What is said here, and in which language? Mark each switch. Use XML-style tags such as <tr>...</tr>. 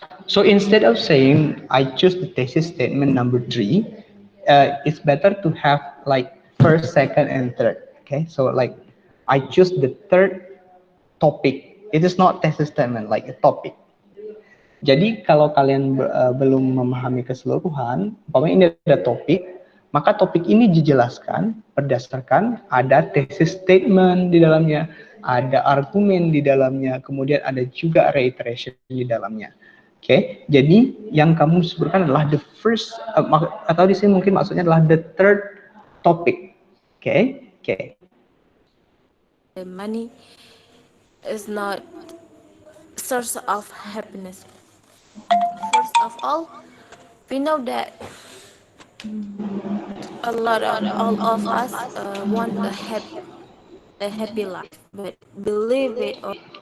<en>So instead of saying I choose the thesis statement number 3, it's better to have like first, second, and third. Okay, so like I choose the third topic. It is not thesis statement, like a topic.</en> <id>Jadi kalau kalian belum memahami keseluruhan, umpamanya ini ada topik, maka topik ini dijelaskan berdasarkan ada thesis statement di dalamnya, ada argumen di dalamnya, kemudian ada juga reiteration di dalamnya. Oke, jadi yang kamu sebutkan adalah</id> <en>the first,</en> <id>atau di sini mungkin maksudnya adalah</id> <en>the third topic.</en> <id>Oke.</id> <en>The money is not source of happiness. First of all, we know that all of us want a happy life, but believe it or.</en>